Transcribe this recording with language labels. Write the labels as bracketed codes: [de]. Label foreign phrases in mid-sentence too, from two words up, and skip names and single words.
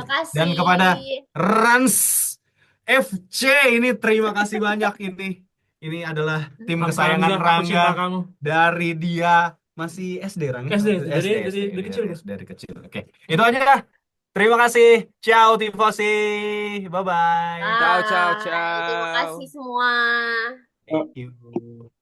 [id] Dan kepada Makasih. Rans FC ini terima kasih banyak ini. Ini adalah tim kesayangan Hamzah, aku Rangga cinta kamu. dari dia masih SD Rangga. SD, SD, dari kecil. dari kecil. Oke, itu aja. Terima kasih. [it] Ciao tifosi. [en] Bye bye. [it] Ciao, ciao, [id] Bye. Terima kasih ciao. semua. [en] Thank you.